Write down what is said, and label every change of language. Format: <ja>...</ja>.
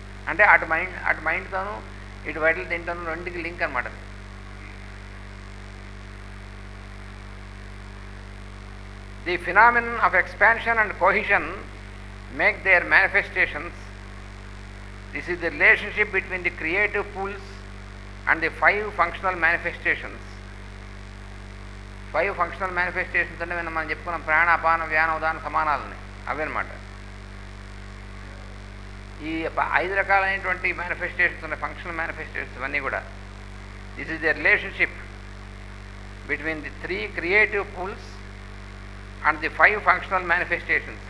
<te>అంటే అటు మైండ్తోనూ ఇటు వైటల్ దీంట్లోనూ రెండుకి లింక్ అనమాట.</te> <en>The phenomenon of expansion and cohesion make their manifestations. This is the relationship between the creative pools and the 5 functional manifestations. 5 functional manifestations</en> <te>అంటే మనం చెప్పుకున్నాం, ప్రాణ అపాన వ్యాన ఉదాన సమానాలని, అవి అనమాట. ఈ 5 రకాలైనటువంటి మేనిఫెస్టేషన్స్ ఉన్నాయి, ఫంక్షనల్ మేనిఫెస్టేషన్స్ ఇవన్నీ కూడా.</te> <en>This is the relationship between the 3 creative pools and the 5 functional manifestations.</en>